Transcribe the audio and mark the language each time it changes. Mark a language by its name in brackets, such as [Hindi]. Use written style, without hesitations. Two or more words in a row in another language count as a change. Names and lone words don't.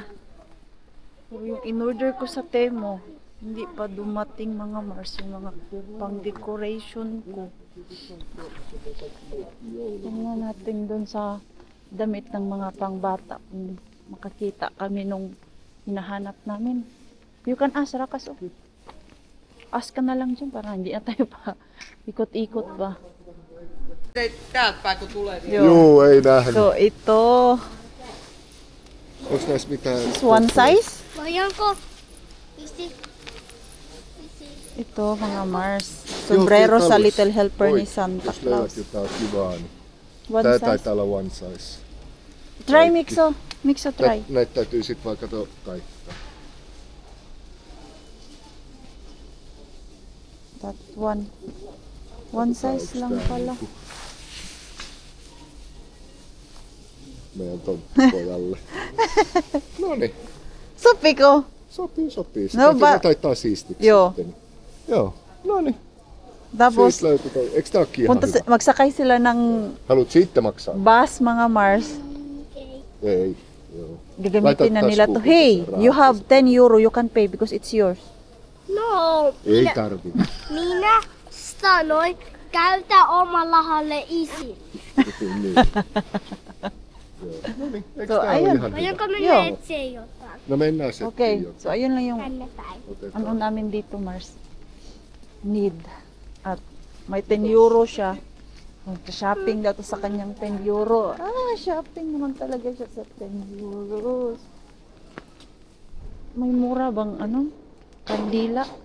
[Filipino] So, yung in-order ko sa Temo, hindi pa dumating mga Mars, yung mga pang-decoration ko. Tingnan natin doon sa damit ng mga pangbata. Kung makakita kami nung hinahanap namin. [English] You can ask, Rakas. Oh. [Filipino] Ask ka na lang dyan para hindi na tayo pa ikot-ikot ba. [Finnish] Täältä päin kun tulee, niin Juu, ei nähnyt. [Filipino] So, ito. [Finnish] Onks näissä mitään? [English] Is one size. [Finnish] Voidaanko? Isi. [Filipino] Ito, mga Mars. Sombrero [Finnish] Joo, [Filipino] sa [Finnish] kiitos. [English] Little Helper [Finnish] Oi, [Filipino] ni Santa [Finnish] jos löydät [Filipino] Claus. [Finnish] jotain kivaa, niin [English] One [Finnish] tää [English] size. [Finnish] taitaa olla [English] one size. Try mixo. Mixo try. [Finnish] Näitä täytyy sit vaan katsoa kaikista. [English] That one. One size [Filipino] lang pala. [Finnish] Meidän tonttipojalle. Noniin, Sopi ko. sopii. No, Sitä taittaa siistiksi Joo. sitten. Joo, noniin. [Filipino] Tapos, [Finnish] Siitä löytyi toi. Eiks tää ookin ihan hyvä? [Filipino] magsakay sila ng [Finnish] Haluat siitä maksaa? [Filipino] bus, mga Mars. [Finnish] Ei. Joo. [Filipino] Gagamitin na [Finnish] Laitat [Filipino] nila to. [Finnish] taskuun, [English] Hey, [Finnish] kun sä [English] you [Finnish] rahat [English] have 10 euro, you can pay because it's yours. [Finnish] No, Ei tarvi. minä sanoin, käytä omallahalle isi. Niin. Joo. Noniin, eiks [English] So, [Finnish] tää oo [Filipino] ayun. [Finnish] ihan hyvä? Voidaanko Joo. mennä etsiä jotain? No mennään settiin [English] Okay, [Finnish] jotain. [Filipino] so ayun lang yung [Finnish] Tänne päin. Otetaan. [Filipino] ano namin dito, Mars. Need. At may 10 euro siya. Shopping daw to sa kanyang 10 euro. Ah, shopping naman talaga siya sa 10 euros. May mura bang ano? Kandila?